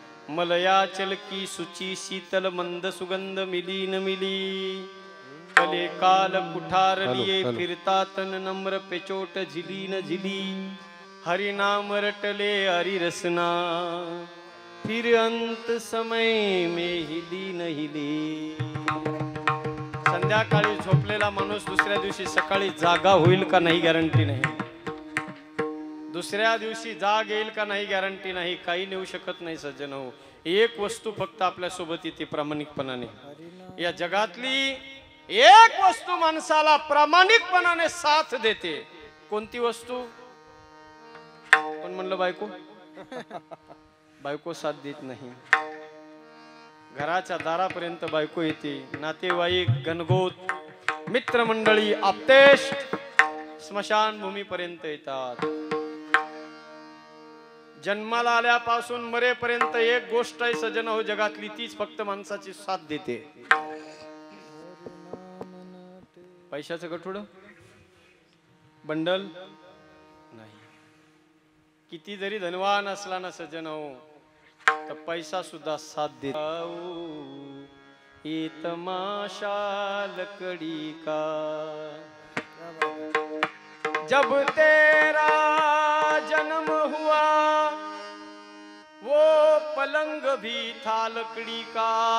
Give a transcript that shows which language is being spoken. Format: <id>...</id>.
<hi>मलयाचल की सूची शीतल मंद सुगंध मिली न मिली. कले काल कुठार लिए फिरता तन नम्र पेचोट झिली न झिली. हरि नाम रटले हरि रसना, फिर अंत समय में हिली न हिली.</hi> <mr>संध्याकाळी झोपलेला माणूस दुसऱ्या दिवशी सकाळी जागा होईल का नाही गॅरंटी नाही. दुसऱ्या दिवशी जाग येईल का नाही गॅरंटी नाही. काही नेऊ शकत नाही सज्जन हो. एक वस्तू फक्त आपल्या सोबत येते, प्रामाणिकपणाने. या जगातली एक वस्तू माणसाला प्रामाणिकपणाने साथ देते. कोणती वस्तू? कोण म्हणलं? बायको. बायको साथ देत नाही. घराच्या दारापर्यंत बायको येते. नातेवाईक, गणगोत, मित्रमंडळी, आप्तेश स्मशानभूमीपर्यंत येतात. जन्माला आल्यापासून मरेपर्यंत एक गोष्ट आहे सज्जन हो जगातली, तीच फक्त माणसाची साथ देते. पैशाचं गठुडं, बंडल नाही. किती जरी धनवान असला ना सज्जन हो, तर पैसा सुद्धा साथ देतो.</mr> <hi>ये तमाशा लकड़ी का, जब तेरा जन्म हुआ वो पलंग भी था लकड़ी का.</hi>